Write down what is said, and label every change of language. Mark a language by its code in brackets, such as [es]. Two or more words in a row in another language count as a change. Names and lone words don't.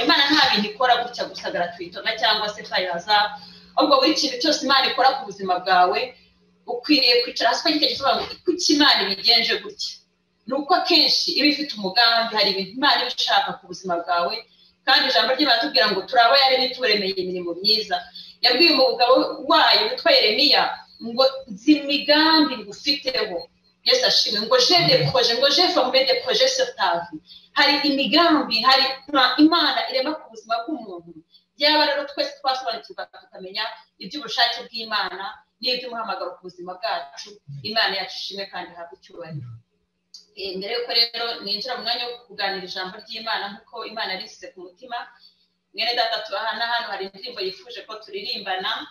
[rw] Imana nta bintu ikora gutya gusa gratuitoma cyangwa se fayaza, ahubwo buri kintu cyose Imana ikora ku buzima bwawe ukwiriye kwicara hasi ukagisobanura ngo kuki Imana ibigenje gutya. Nuko akenshi iba ifite umugambi, hari ibintu Imana ibishaka ku buzima bwawe, kandi ijambo ry'Imana tubwira ngo turabo yaremye turemeye imirimo myiza. Yabwiye umugabo wayo witwa Yeremiya ngo nzi imigambi ngufiteho. Yesu ashimwe ngo [fr] je forme des projets sur ta vie. [rw] Hari imigambi, hari Imana irema ku buzima bw'umuntu. Byaba rero twese twasobanukirwa tukamenya iby'ubushake bw'Imana n'iby'umuhamagaro ku buzima bwacu. Imana yacu ishimwe kandi ihabwe icyubahiro. Mbere yuko rero ninjira mu mwanya wo kuganira ijambo ry'Imana nk'uko Imana yarisize ku mutima, mwene data tubahana hano hari indirimbo yifuje ko turirimbana.